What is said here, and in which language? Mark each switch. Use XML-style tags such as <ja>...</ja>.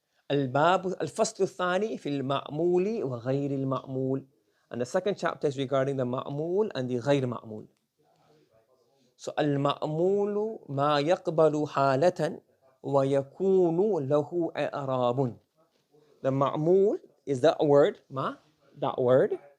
<ar>الفصل الثاني في المعمول وغير المعمول.</ar> <en>And the second chapter is regarding the ma'mul and the غير معمول.</en> <ar>So المعمول ما يقبل حالة ويكون له إعراب.</ar> <en>The ma'mul is that word, ma, that word.</en>